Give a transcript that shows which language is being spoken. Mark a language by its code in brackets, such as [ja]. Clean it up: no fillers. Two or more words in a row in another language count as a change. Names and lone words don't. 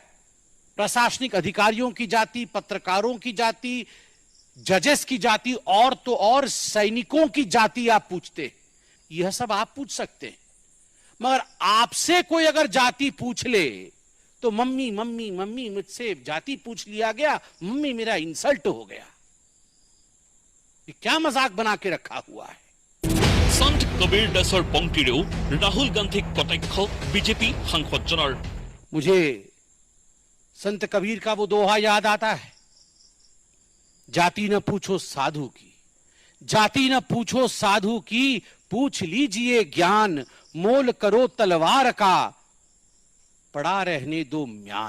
[hi] प्रशासनिक अधिकारियों की जाति, पत्रकारों की जाति, जजेस की जाति, और तो और सैनिकों की जाति आप पूछते, यह सब आप पूछ सकते हैं। मगर आपसे कोई अगर जाति पूछ ले तो मम्मी मम्मी मम्मी मुझसे जाति पूछ लिया गया, मम्मी मेरा इंसल्ट हो गया। ये क्या मजाक बना के रखा हुआ है? [as] সন্ত কবিৰ দাসৰ পংক্তিৰেও ৰাহুল গান্ধীক কটাক্ষ বিজেপি সাংসদজনৰ। [hi] मुझे संत कबीर का वो दोहा याद आता है, जाति न पूछो साधु की, जाति न पूछो साधु की, पूछ लीजिए ज्ञान, मोल करो तलवार का, पड़ा रहने दो म्यान।